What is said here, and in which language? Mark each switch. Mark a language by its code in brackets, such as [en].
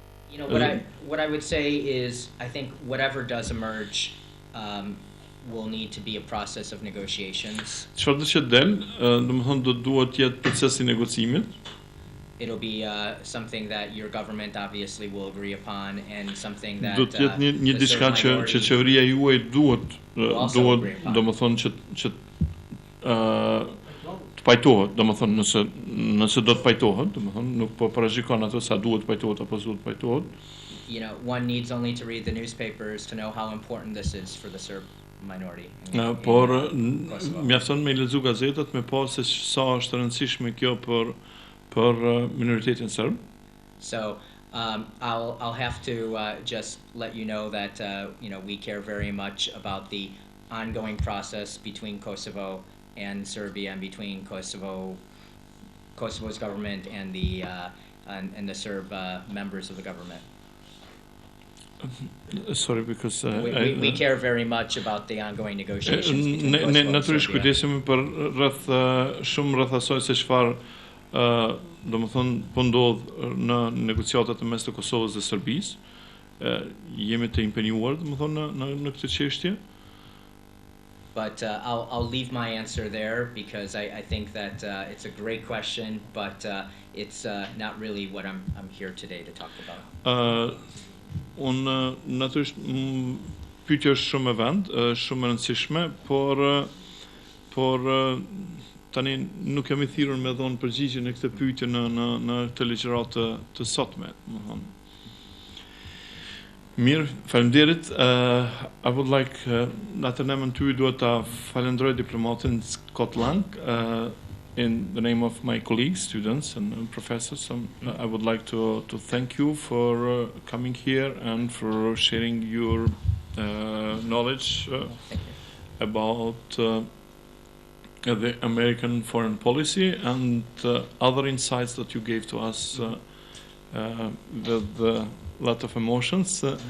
[en] You know, what I would say is, I think whatever does emerge will need to be a process of negotiations. [sq] Çfarë do të del, domethënë do duhet të jetë procesi i negocimit. [en] It'll be something that your government obviously will agree upon, and something that [sq] Do të jetë një diçka që qeveria juaj duhet domethënë që të pajtohet, domethënë nëse do të pajtohet, domethënë nuk po parashikon atë sa duhet pajtohet apo s'duhet pajtohet. [en] You know, one needs only to read the newspapers to know how important this is for the Serb minority. [sq] Por mjafton me lexu gazetat me pa se sa është rëndësishme kjo për minoritetin serb. [en] So I'll have to just let you know that you know, we care very much about the ongoing process between Kosovo and Serbia, and between Kosovo's government and the Serb members of the government. Sorry, because we care very much about the ongoing negotiations between Kosovo and Serbia. [sq] Natyrisht kujdesemi për shumë rreth asaj se çfarë domethënë po ndodh në negociatat e mes të Kosovës dhe Serbisë. Jemi të impenjuar domethënë në këtë çështje. [en] But I'll leave my answer there, because I think that it's a great question, but it's not really what I'm here today to talk about. [sq] Unë natyrisht pyetja është shumë e rëndësishme, por tani nuk jam I thirrur me dhënë përgjigje në këtë pyetje në këtë ligjëratë të sotme, domethënë. Mirë, faleminderit. [en] I would like [sq] natën e ty duhet ta falenderoj diplomatin [en] Scott Lang in the name of my colleagues, students and professors. I would like to thank you for coming here and for sharing your knowledge about the American foreign policy and other insights that you gave to us with a lot of emotions.